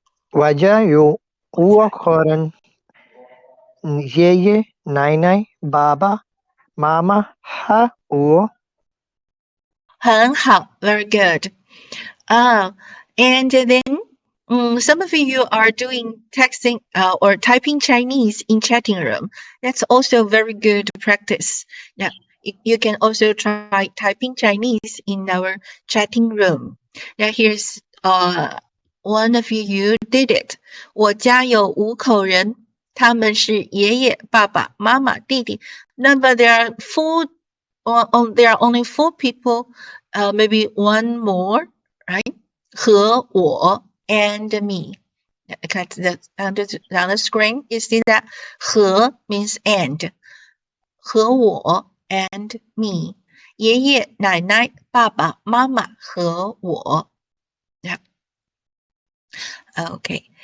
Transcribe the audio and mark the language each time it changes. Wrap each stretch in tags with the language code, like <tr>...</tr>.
<zh>我家有5口人，爷爷、奶奶、爸爸、妈妈和我。很好</zh> <en>very good. And then some of you are doing texting or typing Chinese in chatting room. That's also very good practice. Now, you can also try typing Chinese in our chatting room. Now, here's one of you did it.</en> <zh>我家有5口人，他们是爷爷、爸爸、妈妈、弟弟。</zh> <en>Number there are only 4 people, maybe one more, right?</en> <zh>和我</zh> <en>and me. Look at on the screen, you see that 和 means and.</en> <zh>和我</zh> <en>and me.</en> <zh>爷爷、奶奶、爸爸、妈妈和我。</zh> <en>Yeah. Okay.</en>